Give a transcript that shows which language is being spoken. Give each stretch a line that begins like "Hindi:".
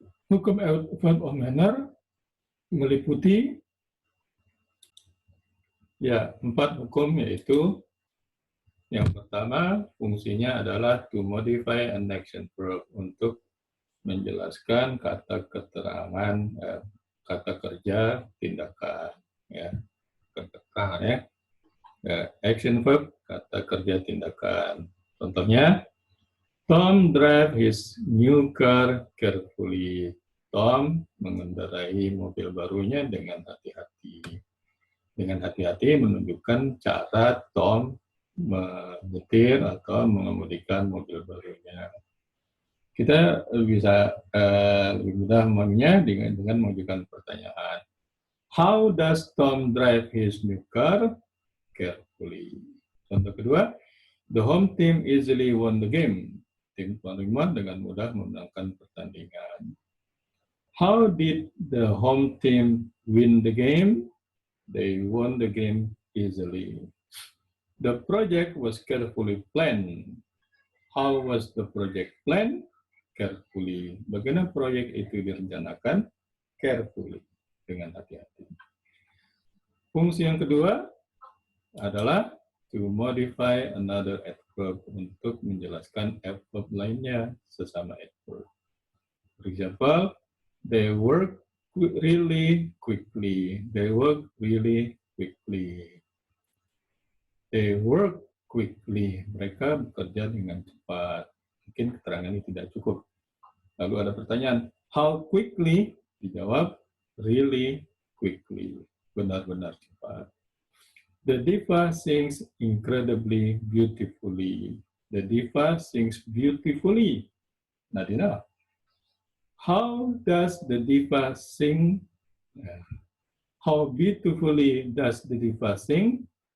Indonesian: Hukum adverb of manner meliputi 4 hukum, yaitu yang pertama fungsinya adalah
English: to modify an action verb,
Indonesian: untuk menjelaskan kata keterangan kata kerja tindakan, ya, keterangan, ya. Action verb, kata kerja tindakan.
English: Contohnya, Tom drive his new car carefully.
Indonesian: Tom mengendarai mobil barunya dengan hati-hati. Dengan hati-hati menunjukkan cara Tom menyetir atau mengemudikan mobil barunya. Kita bisa lebih mudah memahaminya dengan mengajukan pertanyaan.
English: How does Tom drive his new car? Carefully.
Indonesian: Contoh kedua,
English: the home team easily won the game.
Indonesian: Tim tuan rumah dengan mudah memenangkan pertandingan.
English: How did the home team win the game? They won the game easily. The project was carefully planned. How was the project planned?
Indonesian: Carefully. Bagaimana proyek itu direncanakan? Carefully, dengan hati-hati. Fungsi yang kedua adalah
English: to modify another adverb,
Indonesian: untuk menjelaskan adverb lainnya sesama adverb.
English: For example, they work really quickly. They work really quickly. They work quickly.
Indonesian: Mereka bekerja dengan cepat. Mungkin keterangan ini tidak cukup. Lalu ada pertanyaan,
English: how quickly?
Indonesian: Dijawab,
English: really quickly.
Indonesian: Benar-benar cepat.
English: The diva sings incredibly beautifully. The diva sings beautifully. Not enough. How does the diva sing? How beautifully does the diva sing?